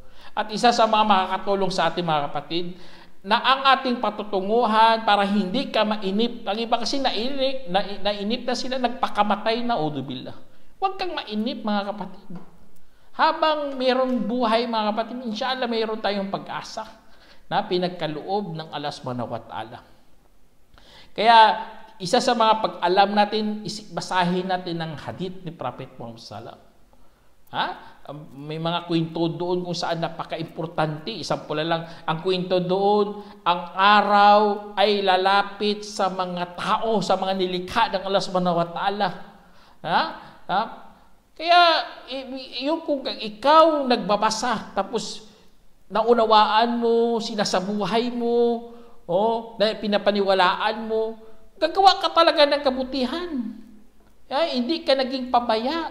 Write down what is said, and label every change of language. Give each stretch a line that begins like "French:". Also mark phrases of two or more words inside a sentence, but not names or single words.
Filipino: At isa sa mga makakatulong sa ating mga kapatid, na ang ating patutunguhan para hindi ka mainip. Ang iba kasi nainip na sila, nagpakamatay na, audubillah. Huwag kang mainip mga kapatid. Habang mayroong buhay mga kapatid, inshallah mayroon tayong pag-asa na pinagkaloob ng Allah
Arabic: subhanahu wa ta'ala.
Filipino: Kaya, isa sa mga pag-alam natin, basahin natin ng hadith ni Prophet Muhammad
Arabic: sallallahu alaihi wasallam.
Filipino: May mga kwento doon kung saan napaka-importante. Isang pula lang, ang kwento doon, ang araw ay lalapit sa mga tao, sa mga nilikha ng Allah
Arabic: subhanahu wa ta'ala.
Filipino: Kaya, yung kung ikaw nagbabasa, tapos naunawaan mo, sinasabuhay mo, na pinapaniwalaan mo, gagawa ka talaga ng kabutihan. Hindi ka naging pabaya.